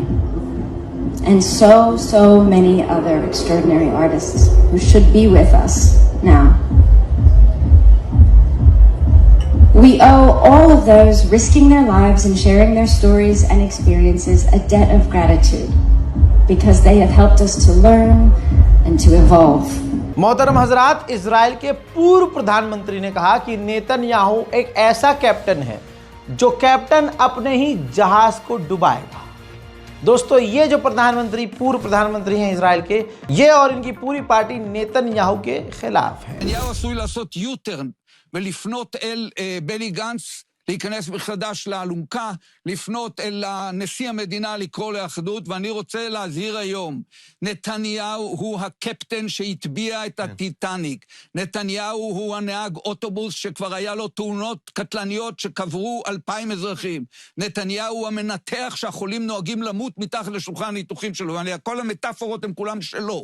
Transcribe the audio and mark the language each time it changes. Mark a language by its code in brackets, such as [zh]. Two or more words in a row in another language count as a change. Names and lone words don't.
[en] And so many other extraordinary artists who should be with us now. We owe all of those risking their lives and sharing their stories and experiences a debt of gratitude, because they have helped us to learn and to evolve. [hi] मोहतरम हजरात, इजराइल के पूर्व प्रधानमंत्री ने कहा कि नेतन्याहू एक ऐसा कैप्टन है जो कैप्टन अपने ही जहाज को डुबाएगा। दोस्तों, ये जो प्रधानमंत्री, पूर्व प्रधानमंत्री हैं इजराइल के, ये और इनकी पूरी पार्टी नेतन्याहू के खिलाफ है। [he] נתניהו עשוי לעשות U-turn ולפנות אל בני גנץ, להיכנס מחדש לאלונקה, לפנות אל נשיא המדינה לקרוא לאחדות, ואני רוצה להזהיר היום, נתניהו הוא הקפטן שהטביע את הטיטניק, נתניהו הוא הנהג אוטובוס שכבר היה לו תאונות קטלניות שקברו 2,000 אזרחים, נתניהו הוא המנתח שהחולים נוהגים למות מתחת לשולחן הניתוחים שלו, כל המטאפורות הם כולם שלו.